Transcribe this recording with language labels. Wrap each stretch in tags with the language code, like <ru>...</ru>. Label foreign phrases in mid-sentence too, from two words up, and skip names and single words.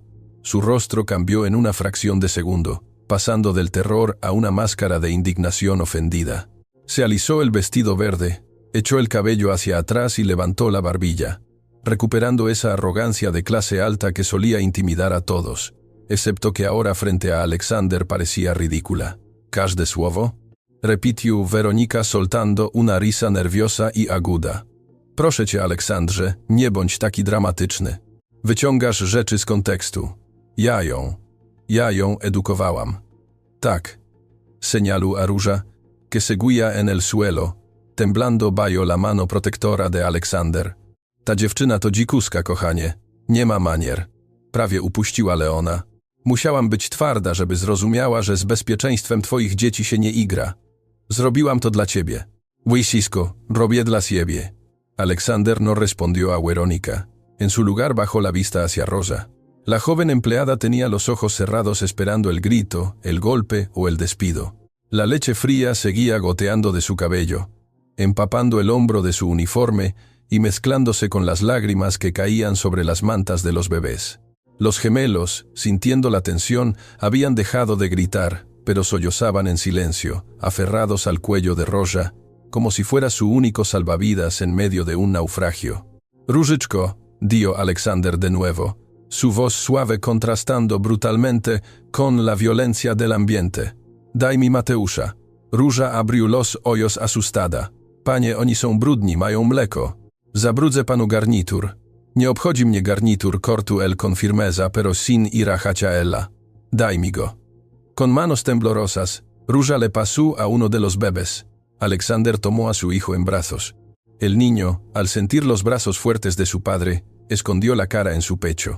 <es>Su rostro cambió en una fracción de segundo, pasando del terror a una máscara de indignación ofendida. Se alisó el vestido verde, echó el cabello hacia atrás y levantó la barbilla, recuperando esa arrogancia de clase alta que solía intimidar a todos, excepto que ahora frente a Alexander parecía ridícula.</es> <pl>«Każde słowo?»</pl> <es>repitió Weronika soltando una risa nerwiosa i aguda.</es> <pl>«Proszę cię, Aleksandrze, nie bądź taki dramatyczny. Wyciągasz rzeczy z kontekstu. Ja ją edukowałam». «Tak»,</pl> <es>señaló Aruja, que seguía en el suelo, temblando bajo la mano protectora de Alexander.</es> <pl>«Ta dziewczyna to dzikuska, kochanie. Nie ma manier». Prawie upuściła Leona. «Musiałam być twarda, żeby zrozumiała, że z bezpieczeństwem twoich dzieci się nie igra. Zrobiłam to dla ciebie». «Wysisko, robię dla siebie».</pl> <es>Alexander no respondió a Weronika. En su lugar bajó la vista hacia Rosa. La joven empleada tenía los ojos cerrados esperando el grito, el golpe o el despido. La leche fría seguía goteando de su cabello, empapando el hombro de su uniforme y mezclándose con las lágrimas que caían sobre las mantas de los bebés. Los gemelos, sintiendo la tensión, habían dejado de gritar, pero sollozaban en silencio, aferrados al cuello de Rosa, como si fuera su único salvavidas en medio de un naufragio. «Różyczko», dijo Alexander de nuevo, su voz suave contrastando brutalmente con la violencia del ambiente.</es> <pl>«Daj mi Mateusza».</pl> <es>Róża abrió los ojos asustada.</es> <pl>«Panie, oni są brudni, mają mleko. Zabrudzę panu garnitur». «Nie obchodzi mnie garnitur,</pl> <es>cortu el con firmeza, pero sin ira hacia ella.</es> <pl>Daj mi go».</pl> <es>Con manos temblorosas, Róża le pasó a uno de los bebés. Alexander tomó a su hijo en brazos. El niño, al sentir los brazos fuertes de su padre, escondió la cara en su pecho.</es>